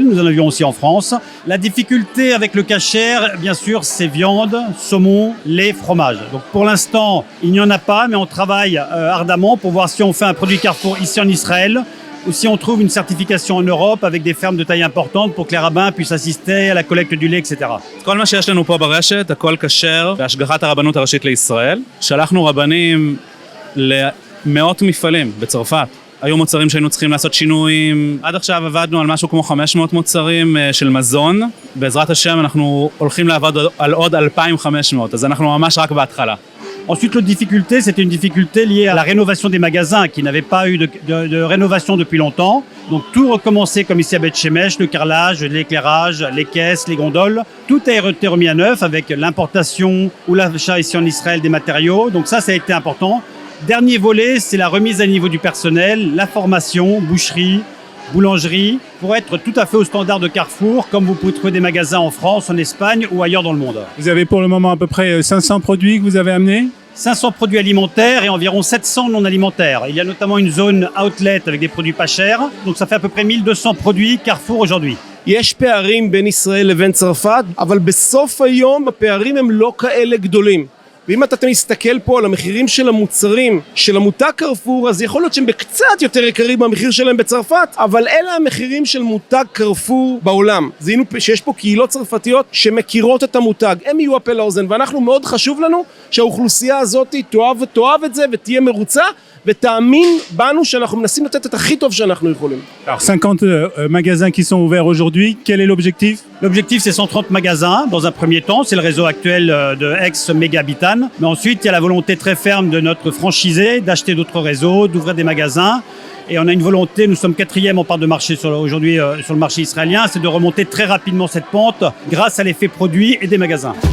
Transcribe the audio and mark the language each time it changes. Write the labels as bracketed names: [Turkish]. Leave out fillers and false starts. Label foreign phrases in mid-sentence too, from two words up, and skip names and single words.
[French] Nous en avions aussi en France. La difficulté avec le cachère, bien sûr, c'est viande, saumon, lait, fromage. Donc pour l'instant, il n'y en a pas, mais on travaille ardemment pour voir si on fait un produit Carrefour ici en Israël ou si on trouve une certification en Europe avec des fermes de taille importante pour que les rabbins puissent assister à la collecte du lait, etc. [Hebrew] כל מה שיש לנו פה ברשת, הכל כשר, בהשגחת הרבנות הראשית לישראל. שלחנו רבנים למאות מפעלים בצרפת. היו מוצרים שהיינו צריכים לעשות שינויים. עד עכשיו עבדנו על משהו כמו 500 מוצרים של מזון. בעזרת השם אנחנו הולכים לעבוד על עוד 2,500, אז אנחנו ממש רק בהתחלה. [French] Ensuite, l'autre difficulté, c'était une difficulté liée à la rénovation des magasins qui n'avaient pas eu de rénovation depuis longtemps. Donc tout recommencer comme ici à Beth Shemesh, le carrelage, l'éclairage, les caisses, les gondoles. Tout a été remis à neuf avec l'importation ou l'achat ici en Israël des matériaux. Donc ça a été important. Dernier volet, c'est la remise à niveau du personnel, la formation, boucherie, boulangerie, pour être tout à fait au standard de Carrefour, comme vous pouvez trouver des magasins en France, en Espagne ou ailleurs dans le monde. Vous avez pour le moment à peu près 500 produits que vous avez amenés? 500 produits alimentaires et environ 700 non alimentaires. Il y a notamment une zone outlet avec des produits pas chers, donc ça fait à peu près 1200 produits Carrefour aujourd'hui. [Hebrew] יש פערים בין ישראל לבין צרפת, אבל בסוף היום הפערים הם לא כאלה גדולים. ואם אתה מסתכל פה על המחירים של המוצרים של המותג קרפור, אז יכול להיות שהם בקצת יותר יקרים מהמחיר שלהם בצרפת, אבל אלה המחירים של מותג קרפור בעולם. זיהינו שיש פה קהילות צרפתיות שמכירות את המותג, הם יהיו הפה לאוזן, ואנחנו מאוד חשוב לנו שהאוכלוסייה הזאת תאהב את זה ותהיה מרוצה, ותאמין בנו שאנחנו מנסים לתת את הכי טוב שאנחנו יכולים. [French] Alors 50 magasins qui sont ouverts aujourd'hui, quel est l'objectif? L'objectif, c'est 130 magasins dans un premier temps. C'est le réseau actuel de ex-Mégabitan. Mais ensuite, il y a la volonté très ferme de notre franchisé d'acheter d'autres réseaux, d'ouvrir des magasins. Et on a une volonté, nous sommes 4e en part de marché aujourd'hui sur le marché israélien, c'est de remonter très rapidement cette pente grâce à l'effet produit et des magasins.